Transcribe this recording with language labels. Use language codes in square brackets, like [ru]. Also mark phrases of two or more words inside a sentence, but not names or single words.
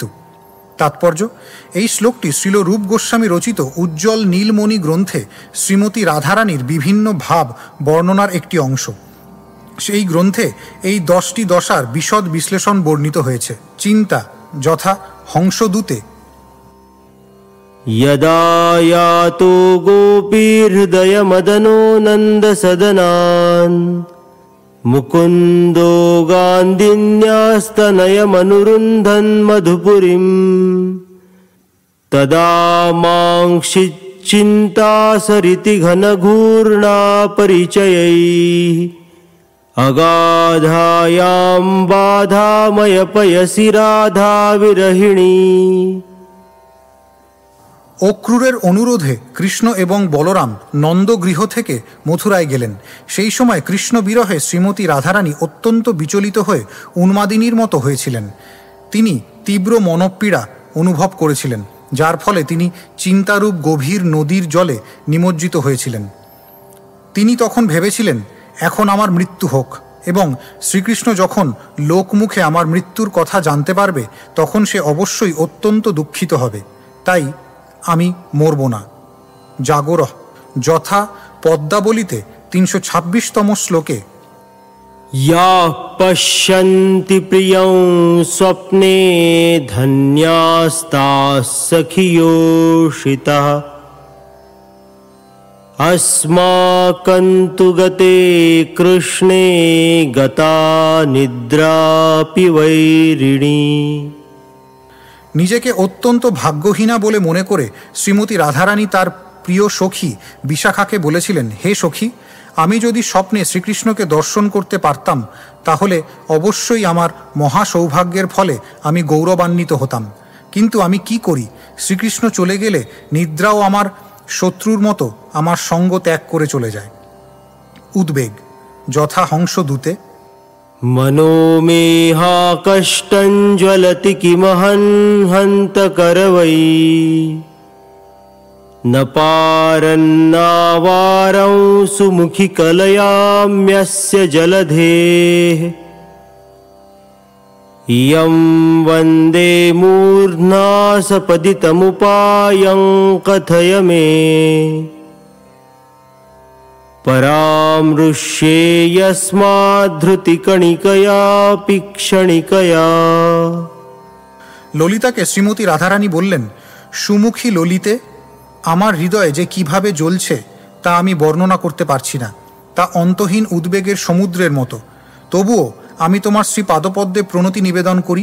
[bn] তাৎপর্য: এই শ্লোকটি শ্রীল রূপ গোস্বামী রচিত উজ্জ্বল নীলমণি গ্রন্থে শ্রীমতী রাধারানীর বিভিন্ন ভাব বর্ণনার একটি অংশ। সেই গ্রন্থে এই 10টি দশার বিশদ বিশ্লেষণ বর্ণিত হয়েছে। চিন্তা যথা হংসদূতে [sa] यदा यातो गोपीहृदयमदनो नन्दसदनान्, मुकुन्दो गान्धिन्यास्तनयमनुरुन्धन् मधुपुरीम्, तदा मांक्षिच्चिन्ता सरिति घनघूर्णा परिचयैः, अगाधायां बाधामयपयसि राधा विरहिणी। [bn] অক্রূরের অনুরোধে কৃষ্ণ এবং বলরাম নন্দগৃহ থেকে মথুরায় গেলেন। সেই সময় কৃষ্ণ বিরহে শ্রীমতী রাধারানী অত্যন্ত বিচলিত হয়ে উন্মাদিনীর মতো হয়েছিলেন। তিনি তীব্র মনোপীড়া অনুভব করেছিলেন, যার ফলে তিনি চিন্তারূপ গভীর নদীর জলে নিমজ্জিত হয়েছিলেন। তিনি তখন ভেবেছিলেন, এখন আমার মৃত্যু হোক, এবং শ্রীকৃষ্ণ যখন লোকমুখে আমার মৃত্যুর কথা জানতে পারবে তখন সে অবশ্যই অত্যন্ত দুঃখিত হবে। তাই আমি মরব না। জাগরহ যথা পদ্মাবলিতে 326তম শ্লোকে [sa] या पश्यन्ति प्रियं स्वप्ने धन्यास्ताः सखियोषिताः, अस्माकन्तु गते कृष्णे गता निद्रापि वैरिणी। [bn] নিজেকে অত্যন্ত ভাগ্যহীনা বলে মনে করে শ্রীমতী রাধারানী তার প্রিয় সখী বিশাখাকে বলেছিলেন, হে সখী, আমি যদি স্বপ্নে শ্রীকৃষ্ণকে দর্শন করতে পারতাম তাহলে অবশ্যই আমার মহা সৌভাগ্যের ফলে আমি গৌরবান্বিত হতাম। কিন্তু আমি কি করি, শ্রীকৃষ্ণ চলে গেলে নিদ্রাও আমার শত্রুর মতো আমার সঙ্গ ত্যাগ করে চলে যায়। উদ্বেগ যথা হংসদূতে। [sa] मनो मे हा कष्टं ज्वलति किमहं हन्तकरवै न पारन्नावारं सुमुखि कलयाम्यस्य जलधेः इयं वन्दे मूर्ध्ना सपदितमुपायं कथय मे परामृष्ये यस्माद्धृतिकणिकयापि क्षणिकया। [bn] ললিতাকে শ্রীমতী রাধারানী বললেন, সুমুখী ললিতে, আমার হৃদয়ে যে কিভাবে জ্বলছে তা আমি বর্ণনা করতে পারছি না, তা অন্তহীন উদ্বেগের সমুদ্রের মতো। তবুও আমি তোমার শ্রী পাদপদ্মে প্রণতি নিবেদন করি।